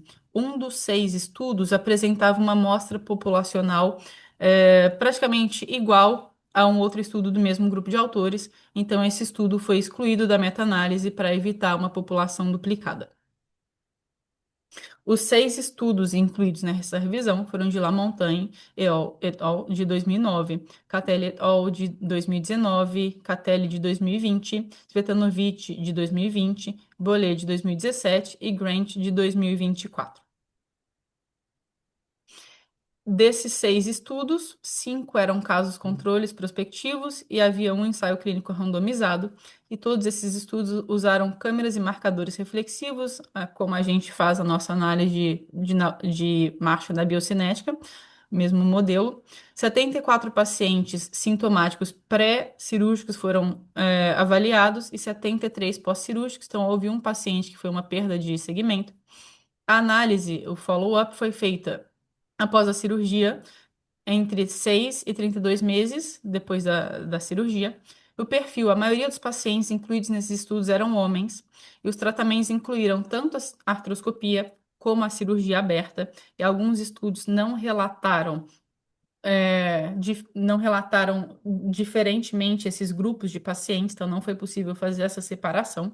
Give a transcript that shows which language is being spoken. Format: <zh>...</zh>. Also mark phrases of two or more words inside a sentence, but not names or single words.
<pt>Um dos 6 estudos apresentava uma amostra populacional praticamente igual a um outro estudo do mesmo grupo de autores, então esse estudo foi excluído da meta-análise para evitar uma população duplicada. Os 6 estudos incluídos nessa revisão foram de Lamontagne et al. De 2009, Catelli et al. De 2019, Catelli de 2020, Svetanovich de 2020, Bollet de 2017 e Grant de 2024. Desses 6 estudos, 5 eram casos controles prospectivos e havia um ensaio clínico randomizado, e todos esses estudos usaram câmeras e marcadores reflexivos, como a gente faz a nossa análise de marcha da biocinética, mesmo modelo. 74 pacientes sintomáticos pré-cirúrgicos foram avaliados e 73 pós-cirúrgicos, então houve um paciente que foi uma perda de segmento. A análise, o follow-up, foi feita após a cirurgia, entre 6 e 32 meses depois da cirurgia. O perfil, a maioria dos pacientes incluídos nesses estudos eram homens, e os tratamentos incluíram tanto a artroscopia como a cirurgia aberta, e alguns estudos não relataram diferentemente esses grupos de pacientes, então não foi possível fazer essa separação.</pt>